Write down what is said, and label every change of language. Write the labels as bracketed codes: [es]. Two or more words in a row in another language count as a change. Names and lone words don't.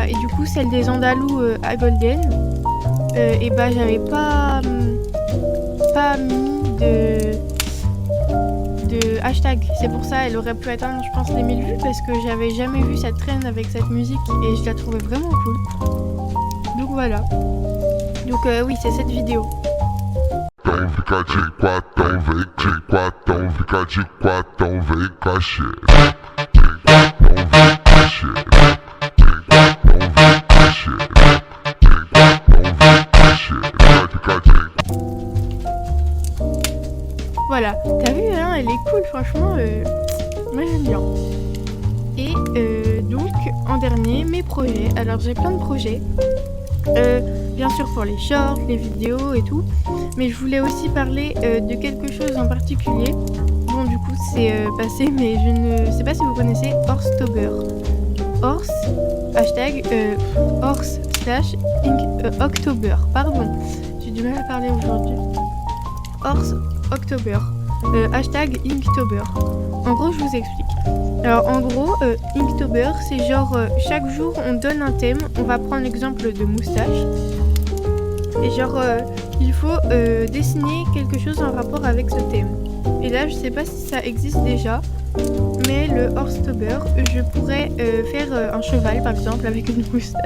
[fr] Et du coup celle des Andalous à Golden, j'avais pas mis de hashtag, c'est pour ça elle aurait pu atteindre je pense les 1000 vues, parce que j'avais jamais vu cette traîne avec cette musique et je la trouvais vraiment cool. Donc voilà, donc oui c'est cette vidéo. [pt] Então fica de quatão, vem de quatão, fica de quatão, vem com a xereca. De quatão, vem com a xereca. De quatão, vem com a xereca. De quatão, vem com a xereca. Fica de... [fr] Voilà, t'as vu hein, elle est cool franchement, moi j'aime bien. Et donc en dernier, mes projets. Alors j'ai plein de projets, bien sûr pour les shorts, les vidéos et tout, mais je voulais aussi parler de quelque chose en particulier. Bon du coup c'est passé, mais je ne sais pas si vous connaissez Horstober. Horse, hashtag Horse/October, pardon, j'ai du mal à parler aujourd'hui. Horse October, hashtag Inktober. En gros, je vous explique. Alors, en gros, Inktober, c'est genre chaque jour on donne un thème. On va prendre l'exemple de moustache. Et genre, il faut dessiner quelque chose en rapport avec ce thème. Et là, je sais pas si ça existe déjà, mais le Horstober, je pourrais faire un cheval par exemple avec une moustache.